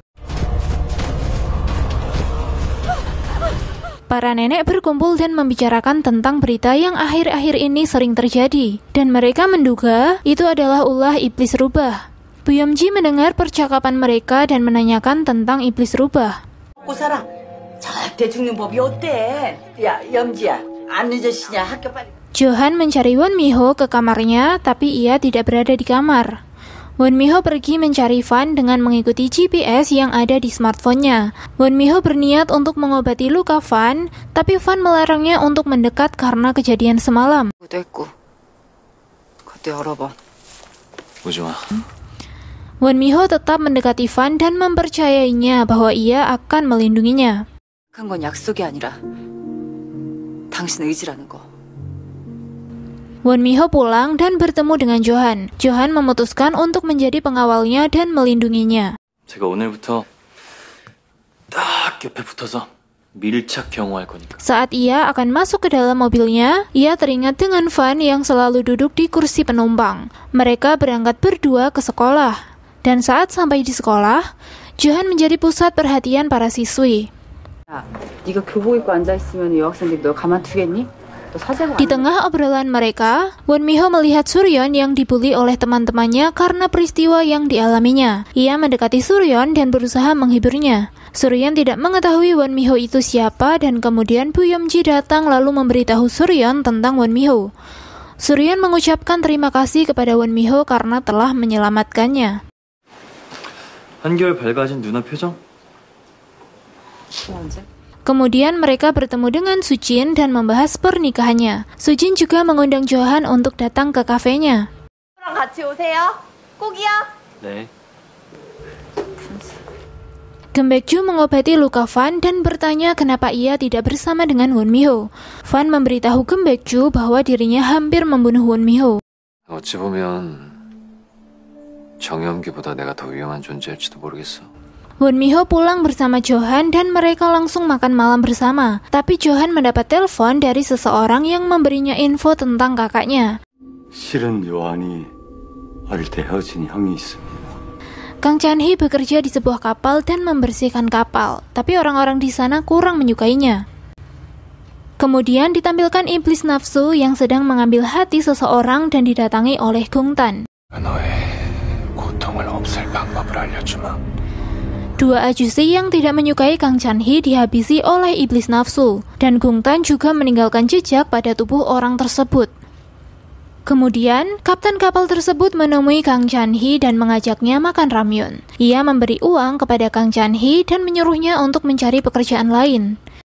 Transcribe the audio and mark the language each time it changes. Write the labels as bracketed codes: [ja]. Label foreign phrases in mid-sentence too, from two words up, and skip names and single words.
[id] Para nenek berkumpul dan membicarakan tentang berita yang akhir-akhir ini sering terjadi, dan mereka menduga itu adalah ulah iblis rubah. Bu Yeomji mendengar percakapan mereka dan menanyakan tentang iblis rubah. [ko] 고사랑 절대 죽는 법이 어때? 야, 염지야, 안 늦으시냐? 학교 빨리. [id] Johan mencari Won Mi-ho ke kamarnya, tapi ia tidak berada di kamar. Won Mi-ho pergi mencari Fan dengan mengikuti GPS yang ada di smartphone-nya. Won Mi-ho berniat untuk mengobati luka Fan, tapi Fan melarangnya untuk mendekat karena kejadian semalam. [ko] 됐고. 그때 열어봐. 오지 마. [id] Won Mi-ho tetap mendekati Fan dan mempercayainya bahwa ia akan melindunginya. [ko] 한 건 약속이 아니라 당신 의지라는 거. [id] Won Mi-ho pulang dan bertemu dengan Johan. Johan memutuskan untuk menjadi pengawalnya dan melindunginya. [ko] 제가 오늘부터 딱 옆에 붙어서 밀착 경호할 거니까. [id] Saat ia akan masuk ke dalam mobilnya, ia teringat dengan Fan yang selalu duduk di kursi penumpang. Mereka berangkat berdua ke sekolah. Dan saat sampai di sekolah, Johan menjadi pusat perhatian para siswi. [ko] 야, 네가 교복 입고 앉아 있으면 여학생들이 널 가만두겠니? [id] Di tengah obrolan mereka, Won Mi-ho melihat Suryeon yang dibully oleh teman-temannya karena peristiwa yang dialaminya. Ia mendekati Suryeon dan berusaha menghiburnya. Suryeon tidak mengetahui Won Mi-ho itu siapa dan kemudian Bu Yeomji datang lalu memberitahu Suryeon tentang Won Mi-ho. Suryeon mengucapkan terima kasih kepada Won Mi-ho karena telah menyelamatkannya. [ko] 한결 밝아진 누나 표정? 언제? [id] Kemudian mereka bertemu dengan Sujin dan membahas pernikahannya. Sujin juga mengundang Johan untuk datang ke kafenya. [ko] 같이 오세요. 꼭이요. 네. [id] Gembekju mengobati luka Fan dan bertanya kenapa ia tidak bersama dengan Won Mi-ho. Fan memberitahu Gembekju bahwa dirinya hampir membunuh Won Mi-ho. [ko] 어찌 보면 정연기보다 내가 더 위험한 존재일지도 모르겠어. [id] Won Mi-ho pulang bersama Johan dan mereka langsung makan malam bersama. Tapi Johan mendapat telepon dari seseorang yang memberinya info tentang kakaknya. [ko] 실은 요한이 어릴 때 헤어진 형이 있습니다. [id] Kang Chan-hee bekerja di sebuah kapal dan membersihkan kapal, tapi orang-orang di sana kurang menyukainya. Kemudian ditampilkan iblis nafsu yang sedang mengambil hati seseorang dan didatangi oleh Gungtan. [ko] 너의 고통을 없앨 방법을 알려주마. [id] Dua ajusi yang tidak menyukai Kang Chan-hee dihabisi oleh iblis nafsu, dan Gungtan juga meninggalkan jejak pada tubuh orang tersebut. Kemudian, kapten kapal tersebut menemui Kang Chan-hee dan mengajaknya makan ramyun. Ia memberi uang kepada Kang Chan-hee dan menyuruhnya untuk mencari pekerjaan lain.